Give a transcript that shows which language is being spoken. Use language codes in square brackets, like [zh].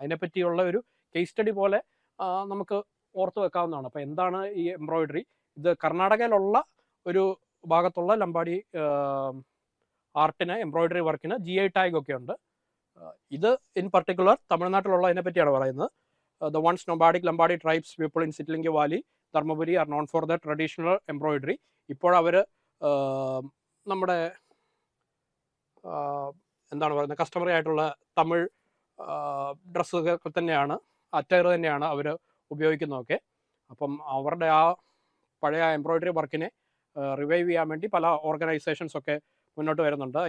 [ml] അതിനെപ്പറ്റിയുള്ള ഒരു case study പോലെ നമുക്ക് ഓർത്തു വെക്കാവുന്നതാണ്. അപ്പോൾ എന്താണ് ഈ എംബ്രോയിഡറി? ഇത് കർണാടകയിലുള്ള ഒരു ഭാഗത്തുള്ള ലംബാഡി ആർട്ടിന്, എംബ്രോയിഡറി വർക്കിന് GI ടാഗ് ഒക്കെ ഉണ്ട്. ഇത് ഇൻ പർട്ടിക്കുലർ തമിഴ്നാട്ടിലുള്ള അതിനെ പറ്റിയാണ് പറയുന്നത്. [en] The once nomadic Lambadi tribes people in Sitlingi Valley, Dharmaburi are known for their traditional embroidery. [ml] ഇപ്പോൾ അവർ നമ്മുടെ എന്താണ് പറയുന്നത്, കസ്റ്റമറി ആയിട്ടുള്ള തമിഴ് ഡ്രസ്സൊക്കെ തന്നെയാണ്, അറ്റയർ തന്നെയാണ് അവർ ഉപയോഗിക്കുന്നതൊക്കെ. അപ്പം അവരുടെ ആ പഴയ എംബ്രോയിഡറി വർക്കിനെ റിവൈവ് ചെയ്യാൻ വേണ്ടി പല ഓർഗനൈസേഷൻസ് ഒക്കെ മുന്നോട്ട് വരുന്നുണ്ട്.